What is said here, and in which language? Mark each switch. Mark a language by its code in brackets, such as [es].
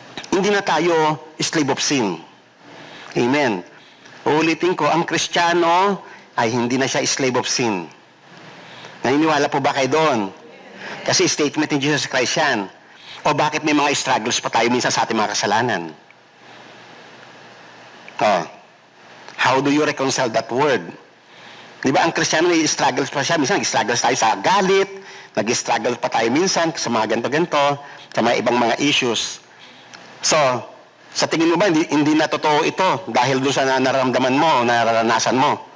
[tl] Hindi na tayo slave of sin. Amen. Uulitin ko, ang Kristiyano ay hindi na siya slave of sin. Naniniwala po ba kayo doon? Kasi statement ni Jesus Christ yan. O bakit may mga struggles pa tayo minsan sa ating mga kasalanan? [en] How do you reconcile that word? [tl] Di ba ang Kristiyano may struggles pa siya? Minsan nag-struggles tayo sa galit, nag-struggle pa tayo minsan sa mga ganito-ganito, sa mga ibang mga issues. So, sa tingin mo ba, hindi na totoo ito dahil doon sa nararamdaman mo, nararanasan mo?